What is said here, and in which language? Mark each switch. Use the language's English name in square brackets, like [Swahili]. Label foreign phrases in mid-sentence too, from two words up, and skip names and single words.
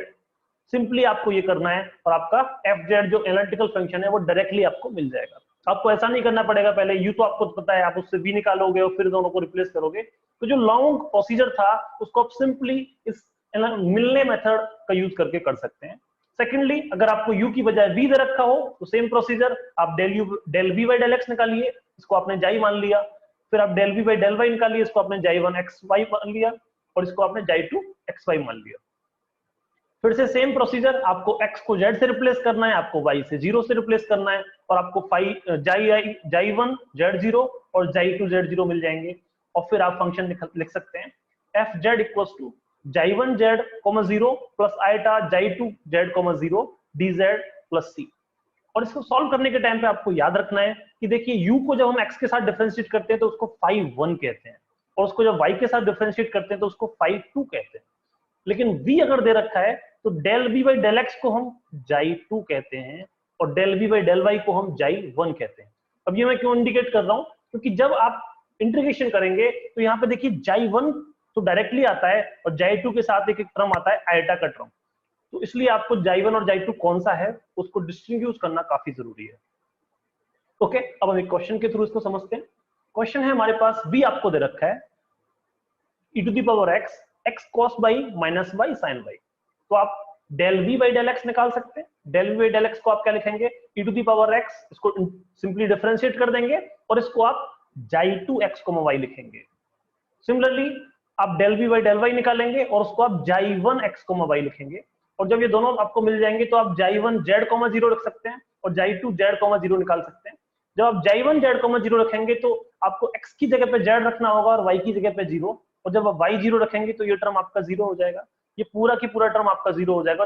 [Hindi] सिंपली आपको ये करना है और आपका fz जो [English] analytical function [Hindi] है वो डायरेक्टली आपको मिल जाएगा। आपको ऐसा नहीं करना पड़ेगा, पहले u तो आपको पता है, आप उससे v निकालोगे और फिर दोनों को रिप्लेस करोगे। तो जो [English] long procedure [Hindi] था उसको आप सिंपली इस मिलने मेथड का यूज करके कर सकते हैं। सेकेंडली, अगर आपको u की बजाय v दे रखा हो तो [English] same procedure, [Hindi] आप [English] del v by del x [Hindi] निकालिए, इसको आपने जाई मान लिया, फिर आप [English] del v by del y [Hindi] निकालिए, इसको आपने जाई 1 xy मान लिया और इसको आपने जाई 2 xy मान लिया। फिर से [English] same procedure, [Hindi] आपको x को z से रिप्लेस करना है, आपको y से 0 से रिप्लेस करना है और आपको जाई 1 z0 और जाई 2 z0 मिल जाएंगे। और फिर आप फंक्शन लिख सकते हैं fz [English] equals to [Hindi] जाई 1 z, 0 [English] plus eta [Hindi] जाई 2 z, 0 dz प्लस c। और इसको सॉल्व करने के टाइम पे आपको याद रखना है कि देखिए u को जब हम x के साथ डिफरेंशिएट करते हैं तो उसको phi 1 कहते हैं और उसको जब y के साथ डिफरेंशिएट करते हैं तो उसको phi 2 कहते हैं। लेकिन v अगर दे रखा है तो [English] del v by del x [Hindi] को हम जाई 2 कहते हैं और [English] del v by del y [Hindi] को हम जाई 1 कहते हैं। अब ये मैं क्यों इंडिकेट कर रहा हूं, क्योंकि जब आप इंटीग्रेशन करेंगे तो यहाँ पे देखिए जाई 1 तो डायरेक्टली आता है और जाई 2 के साथ एक एक टर्म आता है आइटा का टर्म, तो इसलिए आपको जाई 1 और जाई 2 कौन सा है उसको डिस्टिंग्विश करना काफी जरूरी है। ओके, अब हम एक क्वेश्चन के थ्रू इसको समझते हैं। क्वेश्चन है हमारे पास, b आपको दे रखा है [English] e to the power x x cos y minus y sin y. [Hindi] तो आप [English] del v by del x [Hindi] निकाल सकते हैं। [English] del v by del x [Hindi] को आप क्या लिखेंगे, [English] e to the power x, [Hindi] इसको सिंपली डिफरेंशिएट कर देंगे और इसको आप जाई 2 x, y लिखेंगे। सिमिलरली आप [English] del v by del y [Hindi] निकालेंगे और उसको आप जाई 1 x, y लिखेंगे और जब ये दोनों आपको मिल जाएंगे तो आप जाई 1 z, 0 रख सकते हैं और जाई 2 z, 0 निकाल सकते हैं। जब आप जाई 1 z, 0 रखेंगे तो आपको x की जगह पे z रखना होगा और y की जगह पे 0, और जब आप y 0 रखेंगे तो ये टर्म आपका 0 हो जाएगा, ये पूरा की पूरा टर्म आपका 0 हो जाएगा।